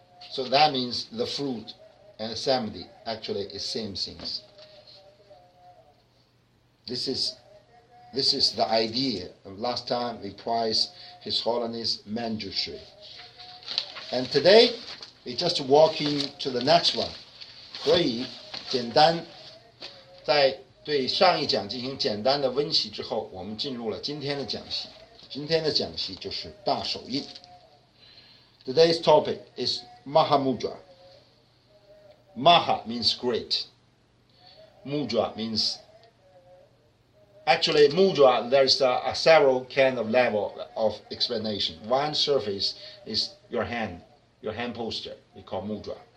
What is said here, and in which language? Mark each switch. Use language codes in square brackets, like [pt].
[en] So that means the fruit and samadhi actually is same things. This is the idea of last time we prized His Holiness Manjushri. And today we just walking to the next one. [zh] 所以简单在对上一讲进行简单的温习之后，我们进入了今天的讲习。今天的讲习就是大手印。 [en] Today's topic is Mahamudra. Maha means great. Mudra means actually mudra. There's several kind of level of explanation. One surface is your hand posture. We call mudra.